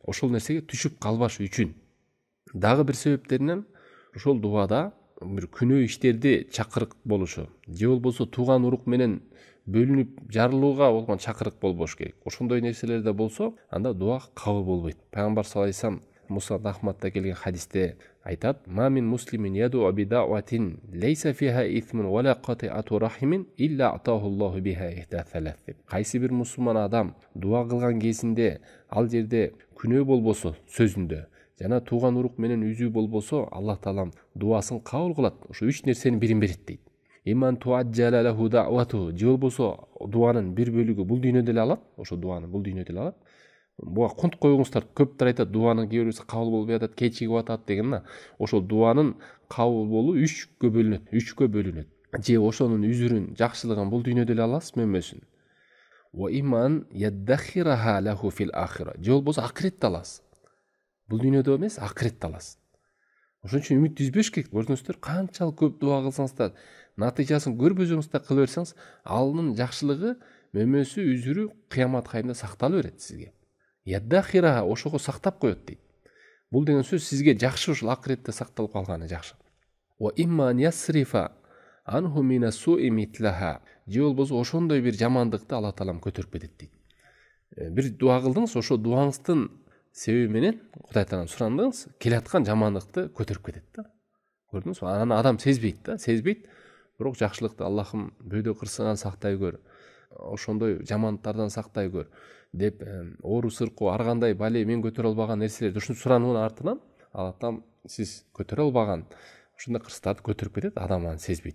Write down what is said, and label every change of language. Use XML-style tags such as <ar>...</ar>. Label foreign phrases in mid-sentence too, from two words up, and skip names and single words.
<ky>Ошол нерсеге түшүп калбаш үчүн. Дагы бир себептеринен ошол дуада бир күнөө иштерди чакырык болушу, же болбосо тууган урук менен бөлүнүп жарылууга болгон чакырык болбош керек. Ошондой нерселерде болсо, анда дуа кабыл болбойт. Пайгамбар</ky> <ar>صلى الله عليه وسلم</ar> <ky>Мусад Ахмадда келген хадисте айтат:</ky> <ar>"ما من مسلم يدعو بدعوة ليس فيها إثم ولا قطيعة رحم إلا أعطاه الله بها إحدى ثلاث."</ar> <ky>Кайсы бир мусулман адам дуа кылган кезинде ал жерде күнөө болбосо сөзүндө, жана тууган урук менен үзүү болбосо, Аллах таалам дуасын кабыл кылат. Ошо 3 нерсенин бирин берет дейт.</ky> <ar>إما أن تعجل له دعوته.</ar> <ky>Же болбосо дуанын бир бөлүгү бул дүйнөдө эле алат. Ошо дуаны бул дүйнөдө эле алат. Буга кунт коюңуздар. Көптөр айтат, дуанын кээ бирөөсү кабыл болбой атат, кечигип атат деген. Ошол дуанын кабыл болуу 3кө бөлүнөт. Же ошонун үзүрүн, жакшылыгын бул дүйнөдө эле аласыз, мөмөсүн.</ky> <ar>وإما أن يدخرها له في الآخرة.</ar> <ky>Же болбосо акыретте аласыз. Бул дүйнөдө эмес, акыретте аласыз. Ошон үчүн үмүт үзбөш керек. Көрдүңүздөр, канчалык көп дуа кылсаңыздар, натыйжасын көрбөсөңүз да кыла берсеңиз, алынын жакшылыгы, мөмөсү, үзүрү кыямат кайымда сактала берет сизге. Яддахира ошого сактап коет дейт. Бул деген сөз сизге жакшы, ушул акыретте сакталып калганы жакшы.</ky> <ar>وإما أن يصرف عنه من السوء مثلها.</ar> <ky>Же болбосо ошондой бир жамандыкты Аллах таалам көтөрүп кетет дейт. Бир дуа кылдыңыз, ошо дуаңыздын себеби менен Кудай таалам сурандыңыз, келаткан жамандыкты көтөрүп кетет да. Көрдүңүзбү? Аны адам сезбейт да, сезбейт. Бирок жакшылыкты Аллахым бөөдө кырсыган сактай көр, ошондой жамандыктардан сактай көр деп, оору сыркуу ар кандай бале мен көтөрө албаган нерселерди ушинтип сурануунун артынан Аллах таалам сиз көтөрө албаган ушундай кырсыктарды көтөрүп кетет, адам аны сезбейт.</ky>